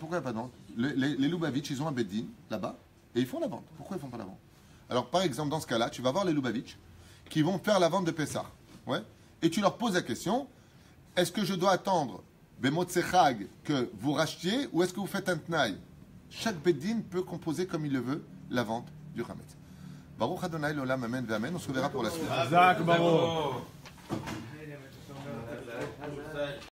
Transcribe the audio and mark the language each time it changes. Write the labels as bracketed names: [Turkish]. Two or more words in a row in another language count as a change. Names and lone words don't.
[French] Pourquoi il n'y a pas de vente? Les Lubavitch, ils ont un beddin là-bas et ils font la vente. Pourquoi ils ne font pas la vente? Alors, par exemple, dans ce cas-là, tu vas voir les Lubavitch qui vont faire la vente de Pessah. Ouais? Et tu leur poses la question, est-ce que je dois attendre [Hebrew] מוצאי חג [French] que vous rachetiez ou est-ce que vous faites un tnaï? Chaque beddin peut composer comme il le veut la vente du Hametz. [Hebrew] ברוך אדוני לעולם, אמן ואמן. [French] On se reverra pour la suite. Zach, Baruch.